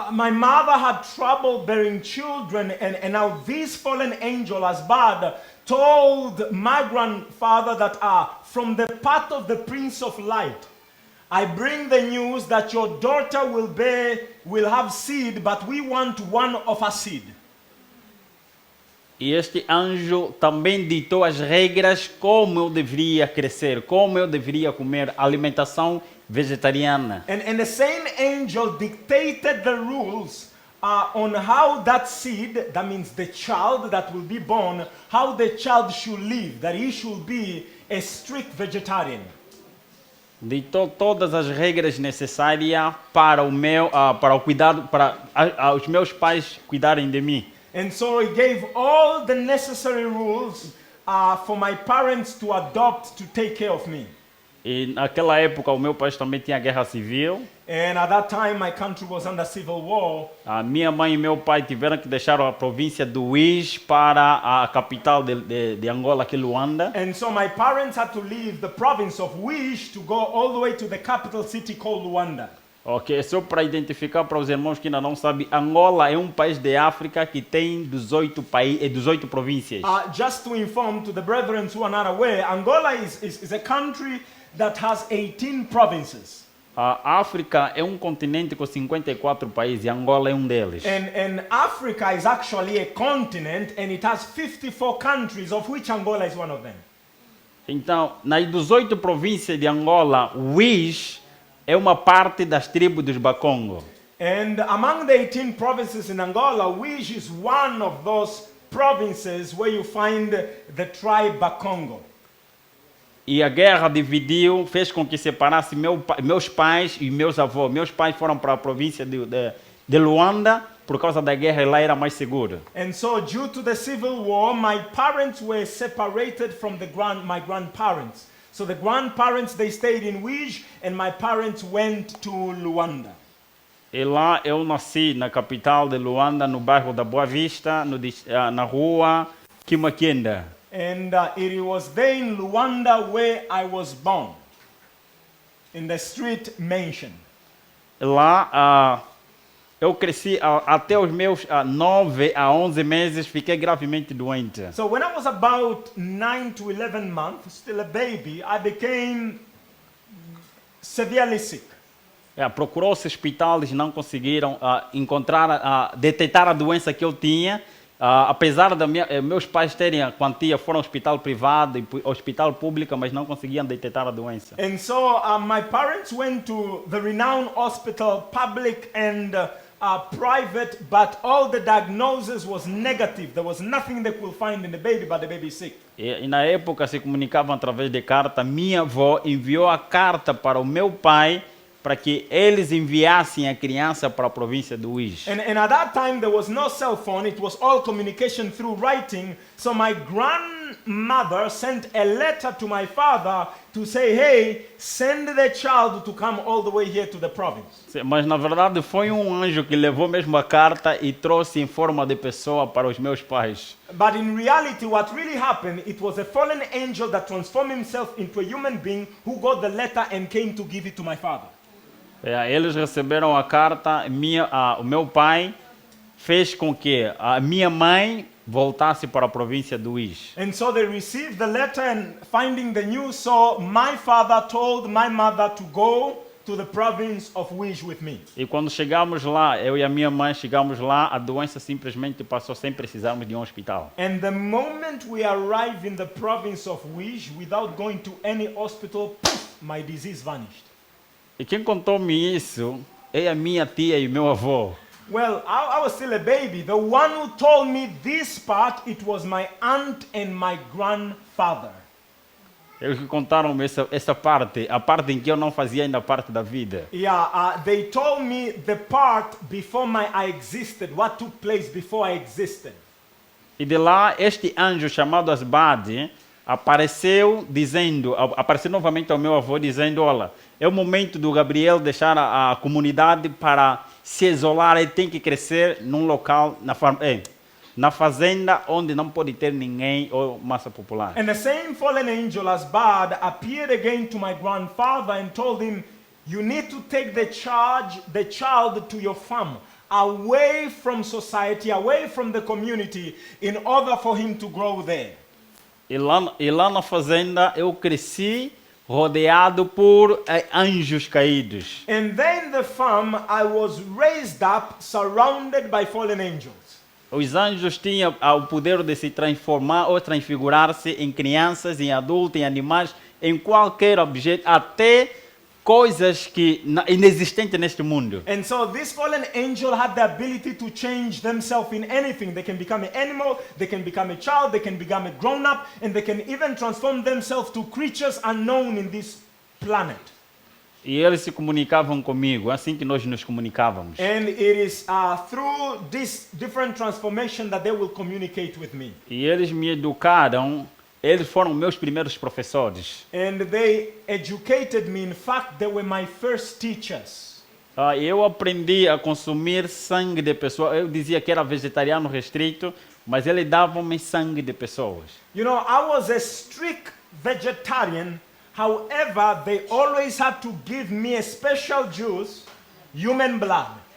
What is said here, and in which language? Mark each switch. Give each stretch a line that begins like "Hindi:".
English: My mother had trouble bearing children, and now this fallen angel, Asbad, told my grandfather that from the path of the Prince of Light, I bring the news that your daughter will have seed, but we want one of her seed.
Portuguese: E este anjo também ditou as regras como eu deveria crescer, como eu deveria comer alimentação vegetariana.
English: And the same angel dictated the rules on how that seed, that means the child that will be born, how the child should live, that he should be a strict vegetarian.
Portuguese: Ditou todas as regras necessárias para o cuidado, para os meus pais cuidarem de mim.
English: And so he gave all the necessary rules for my parents to adopt to take care of me.
Portuguese: E naquela época o meu país também tinha guerra civil.
English: And at that time my country was under civil war.
Portuguese: A minha mãe e meu pai tiveram que deixar a província do Uís para a capital de Angola, que é Luanda.
English: And so my parents had to leave the province of Wish to go all the way to the capital city called Luanda.
Portuguese: Ok, só para identificar para os irmãos que ainda não sabem, Angola é um país de África que tem 18 províncias.
English: Just to inform to the brethren who are not aware, Angola is a country that has 18 provinces.
Portuguese: A África é um continente com 54 países e Angola é um deles.
English: And Africa is actually a continent and it has 54 countries, of which Angola is one of them.
Portuguese: Então, nas 18 províncias de Angola, Uís é uma parte das tribos dos Bakongo.
English: And among the 18 provinces in Angola, Wish is one of those provinces where you find the tribe Bakongo.
Portuguese: E a guerra dividiu, fez com que separasse meus pais e meus avós. Meus pais foram para a província de Luanda, por causa da guerra, e lá era mais seguro.
English: And so, due to the civil war, my parents were separated from my grandparents. So the grandparents, they stayed in Wish, and my parents went to Luanda.
Portuguese: E lá eu nasci na capital de Luanda, no bairro da Boa Vista, na rua Kimakenda.
English: And it was there in Luanda where I was born, in the street mentioned.
Portuguese: Lá eu cresci até os meus 9 a 11 meses, fiquei gravemente doente.
English: So when I was about 9 to 11 months, still a baby, I became severely sick.
Portuguese: Procurou-se hospitais, não conseguiram encontrar, detectar a doença que eu tinha. Apesar de meus pais terem a quantia, foram ao hospital privado e hospital público, mas não conseguiam detectar a doença.
English: And so my parents went to the renowned hospital, public and private, but all the diagnosis was negative. There was nothing they could find in the baby, but the baby is sick.
Portuguese: E na época se comunicavam através de carta. Minha avó enviou a carta para o meu pai para que eles enviassem a criança para a província do Uís.
English: And at that time there was no cell phone, it was all communication through writing. So my grandmother sent a letter to my father to say, hey, send the child to come all the way here to the province.
Portuguese: Mas na verdade foi um anjo que levou mesmo a carta e trouxe em forma de pessoa para os meus pais.
English: But in reality what really happened, it was a fallen angel that transformed himself into a human being who got the letter and came to give it to my father.
Portuguese: Eles receberam a carta, o meu pai fez com que a minha mãe voltasse para a província do Uís.
English: And so they received the letter and finding the news, so my father told my mother to go to the province of Uís with me.
Portuguese: E quando chegamos lá, eu e a minha mãe chegamos lá, a doença simplesmente passou sem precisarmos de um hospital.
English: And the moment we arrived in the province of Uís, without going to any hospital, poof, my disease vanished.
Portuguese: E quem contou-me isso é a minha tia e meu avô.
English: Well, I was still a baby. The one who told me this part, it was my aunt and my grandfather.
Portuguese: Eles que contaram essa parte, a parte em que eu não fazia ainda parte da vida.
English: Yeah, they told me the part before I existed, what took place before I existed.
Portuguese: E de lá, este anjo chamado Asbade apareceu novamente ao meu avô dizendo, olha, é o momento do Gabriel deixar a comunidade para se isolar, ele tem que crescer num local, na fazenda onde não pode ter ninguém ou massa popular.
English: And the same fallen angel Asbad appeared again to my grandfather and told him, you need to take the child to your farm, away from society, away from the community, in order for him to grow there.
Portuguese: E lá na fazenda eu cresci rodeado por anjos caídos.
English: And then the farm I was raised up, surrounded by fallen angels.
Portuguese: Os anjos tinham o poder de se transformar ou transfigurar-se em crianças, em adultos, em animais, em qualquer objeto, até coisas que inexistentes neste mundo.
English: And so this fallen angel had the ability to change themselves in anything. They can become an animal, they can become a child, they can become a grown-up, and they can even transform themselves to creatures unknown in this planet.
Portuguese: E eles se comunicavam comigo, assim que nós nos comunicávamos.
English: And it is through this different transformation that they will communicate with me.
Portuguese: E eles me educaram, eles foram meus primeiros professores.
English: And they educated me. In fact, they were my first teachers.
Portuguese: Eu aprendi a consumir sangue de pessoas. Eu dizia que era vegetariano restrito, mas eles davam-me sangue de pessoas.
English: You know, I was a strict vegetarian. However, they always had to give me a special juice, human blood.